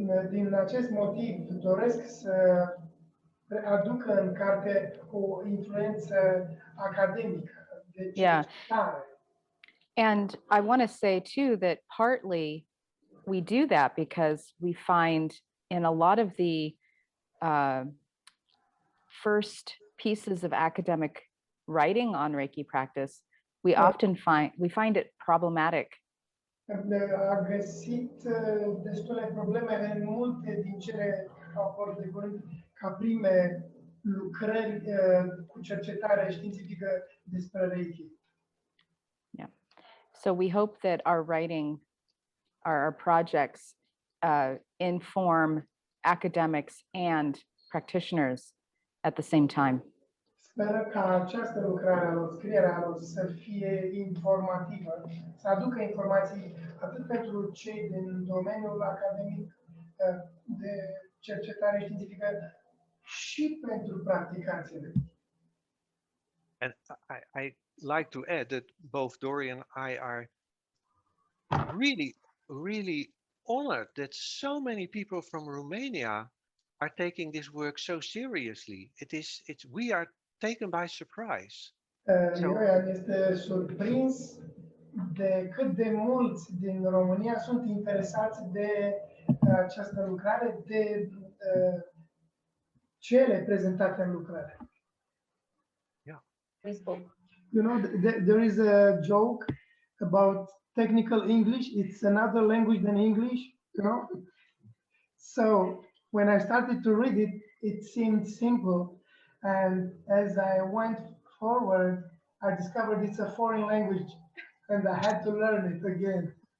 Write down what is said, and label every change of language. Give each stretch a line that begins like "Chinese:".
Romanian: Din acest motiv doresc să aduc în carte o influență academică, de cercetare.
English: And I want to say too that partly we do that because we find in a lot of the first pieces of academic writing on Reiki practice, we often find it problematic.
Romanian: A găsit destule probleme în multe din cele au fost de ca prime lucrări cu cercetare științifică despre Reiki.
English: Yeah. So we hope that our writing, our projects inform academics and practitioners at the same time.
Romanian: Sper ca această lucrare a lor, scrierea lor, să fie informativă, să aducă informații atât pentru cei din domeniul academic de cercetare științifică și pentru practicanții.
English: And I like to add that both Dori and I are really honored that so many people from Romania are taking this work so seriously. We are taken by surprise.
Romanian: Jojan este surprins de cât de mulți din România sunt interesați de această lucrare, de cele prezentate în lucrare.
English: Yeah. You know, there is a joke about technical English. It's another language than English, you know. So when I started to read it, it seemed simple. And as I went forward, I discovered it's a foreign language and I had to learn it again.